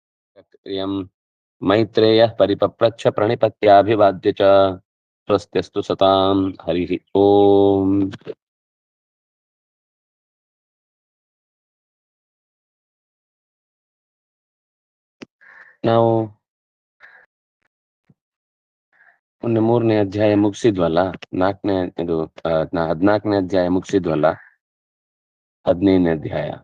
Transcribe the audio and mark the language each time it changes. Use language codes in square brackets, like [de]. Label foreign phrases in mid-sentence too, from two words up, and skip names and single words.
[sa] प्रियं मैत्रेयः परिपप्रच्छ प्रणिपत्याभिवाद्य च स्वस्त्यस्तु सतां हरिः ओम्. [kn] ನಾವು ಮೊನ್ನೆ 3ನೇ ಅಧ್ಯಾಯ ಮುಗಿಸಿದ್ವಲ್ಲ, 4ನೇ ಇದು 14ನೇ ಅಧ್ಯಾಯ ಮುಗಿಸಿದ್ವಲ್ಲ, 15ನೇ ಅಧ್ಯಾಯ.